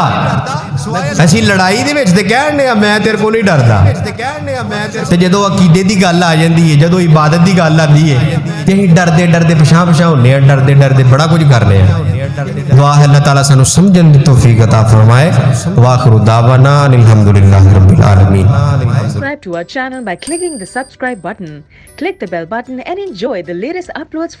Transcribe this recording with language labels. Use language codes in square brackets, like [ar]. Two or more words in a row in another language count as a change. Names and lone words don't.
[pa] اسیں لڑائی دے وچ تے کہنے میں تیرے کو نہیں ڈردا، تے جدوں عقیدے دی گل آ جاندی ہے، جدوں عبادت دی گل آندی ہے تے اسیں ڈردے ڈردے پچھاں پچھاں ہونے آں، ڈردے ڈردے بڑا کچھ کرنے ہیں. دعا ہے اللہ تعالیٰ سانوں سمجھن دی توفیق عطا فرمائے. [ar] وآخر دعوانا الحمد لله رب العالمين. [en] Subscribe to our channel by clicking the subscribe button. Click the bell button and enjoy the latest uploads from